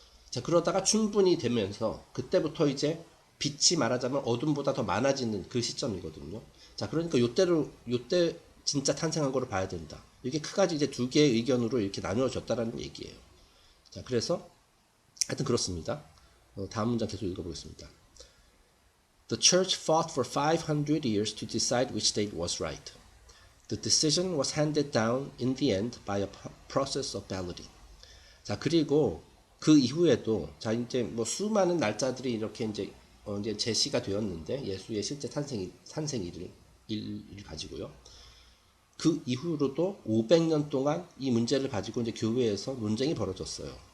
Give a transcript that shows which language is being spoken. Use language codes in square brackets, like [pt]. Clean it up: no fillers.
[ko] 자, 그러다가 춘분이 되면서 그때부터 이제 빛이 말하자면 어둠보다 더 많아지는 그 시점이거든요. 자, 그러니까 요때 진짜 탄생한 거로 봐야 된다. 이게 크가지 이제 두 개의 의견으로 이렇게 나누어졌다라는 얘기예요. 자, 그래서 하여튼 그렇습니다. 다음 문장 계속 읽어보겠습니다. [en] The church fought for 500 years to decide which date was right. The decision was handed down in the end by a process of balloting. [ko] 자, 그리고 그 이후에도 자 이제 뭐 수많은 날짜들이 이렇게 이제 제시가 되었는데 예수의 실제 탄생일을 가지고요. 그 이후로도 500년 동안 이 문제를 가지고 이제 교회에서 논쟁이 벌어졌어요.